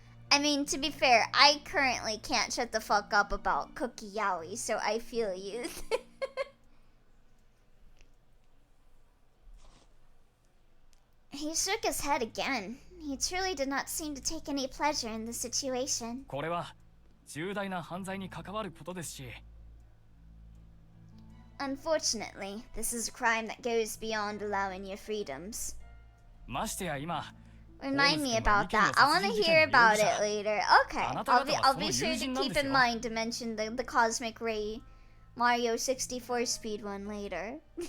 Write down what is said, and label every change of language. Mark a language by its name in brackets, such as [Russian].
[English] I mean, to be fair, I currently can't shut the fuck up about Cookie Yaoi, so I feel you. He shook his head again. He truly did not seem to take any pleasure in the situation. [Japanese] これは重大な犯罪に関わることですし [English] Unfortunately, this is a crime that goes beyond allowing your freedoms. [Japanese] ましてや今 [English] Remind me about that. I want to hear about it later. Okay, I'll be sure to keep in mind to mention the Cosmic Ray Mario 64 speedrun later.